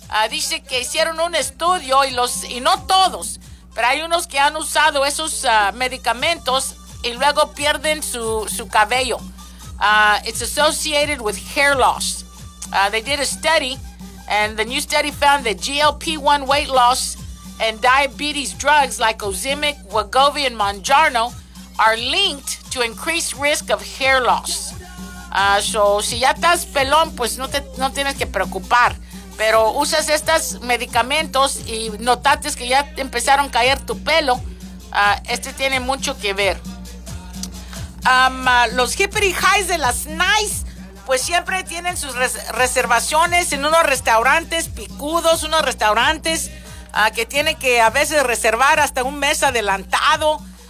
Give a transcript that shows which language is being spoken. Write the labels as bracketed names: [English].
[Spanish] Dice que hicieron un estudio y no todos, pero hay unos que han usado esos medicamentos y luego pierden su cabello. [English] It's associated with hair loss. They did a study. And the new study found that GLP-1 weight loss and diabetes drugs like Ozempic, Wegovy, and Mounjaro are linked to increased risk of hair loss. [Spanish] So, si ya estás pelón, pues no tienes que preocupar. Pero usas estos medicamentos y notaste que ya empezaron a caer tu pelo, este tiene mucho que ver. Los [English] hippity highs [Spanish] de las nice, pues siempre tienen sus reservaciones en unos restaurantes picudos, unos restaurantes que tienen que a veces reservar hasta un mes adelantado.